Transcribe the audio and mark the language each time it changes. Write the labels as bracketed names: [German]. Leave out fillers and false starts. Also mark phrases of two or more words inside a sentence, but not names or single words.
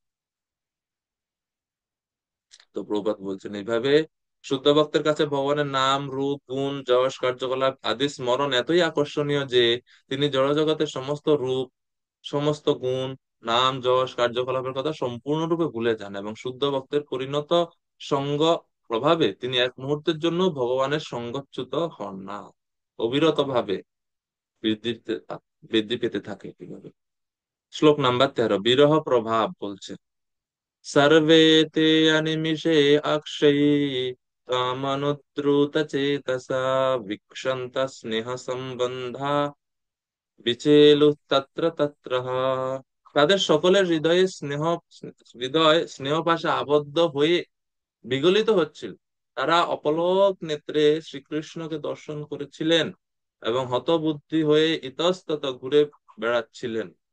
[Bangla] তো প্রভুপাদ বলছেন এইভাবে শুদ্ধ ভক্তের কাছে ভগবানের নাম, রূপ, গুণ, যশ, কার্যকলাপ আদি স্মরণ এতই আকর্ষণীয় যে তিনি জড়জগতের সমস্ত রূপ, সমস্ত গুণ, নাম, যশ, কার্যকলাপের কথা সম্পূর্ণরূপে ভুলে যান, এবং শুদ্ধ ভক্তের পরিণত সঙ্গ প্রভাবে তিনি এক মুহূর্তের জন্য ভগবানের সঙ্গচ্যুত হন না, অবিরত ভাবে বৃদ্ধি বৃদ্ধি পেতে থাকে কিভাবে। শ্লোক নাম্বার 13, বিরহ প্রভাব বলছে, [Sanskrit] सर्वे ते अनिमिषे अक्षयी कामनुद्रुत चेतसा विक्षन्त स्नेह সম্বন্ধা বিচেলু তত্র তত্র। [Bangla] তাদের সকলের হৃদয় স্নেহ পাশে আবদ্ধ হয়ে বিগলিত হচ্ছিল। তারা অপলক নেত্রে শ্রীকৃষ্ণকে দর্শন করেছিলেন এবং হতবুদ্ধি হয়ে ইতস্তত ঘুরে বেড়াচ্ছিলেন।